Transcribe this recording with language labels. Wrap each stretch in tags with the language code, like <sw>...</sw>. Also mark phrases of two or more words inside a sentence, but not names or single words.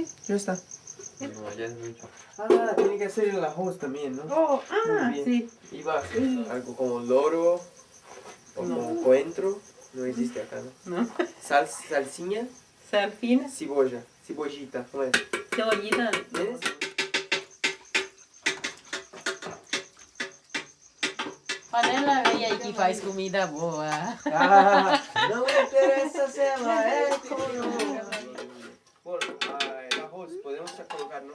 <es>Ya está. No, ya es mucho. Ah, tiene que ser en la host también, ¿no? Oh, Muy bien. sí. Iba a ser algo como loro o como coentro. No existe acá, ¿no? No. Salsiña. Sal fina. Cebolla. Cebollita. ¿Cómo es? Cebollita. ¿Ves?</es> <pt>Panela veia aí que faz comida boa. Ah, não interessa se ela é coroa.</pt> <es>Por la host podemos colocar, ¿no?</es>